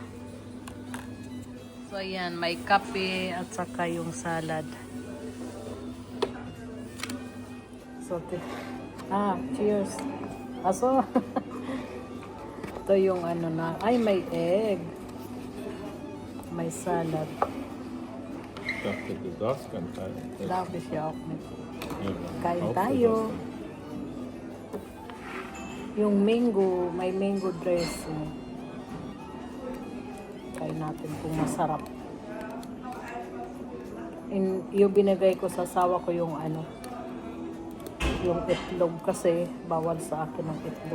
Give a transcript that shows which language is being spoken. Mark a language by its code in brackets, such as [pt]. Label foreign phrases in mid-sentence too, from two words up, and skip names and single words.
[tl] So, ayan, may kape at saka yung salad. [en] So, cheers. [tl] Aso, ito yung ano na, ay, may egg. May salad. [de] Ich dachte, du darfst kein Teil. Darf ich ja auch nicht. Ja, [tl] Kain [de] auch [tl] tayo. so Yung mango, may mango dressing. Kain natin kung masarap. Yung binigay ko sa asawa ko yung ano, yung itlog kasi bawal sa akin ang itlog.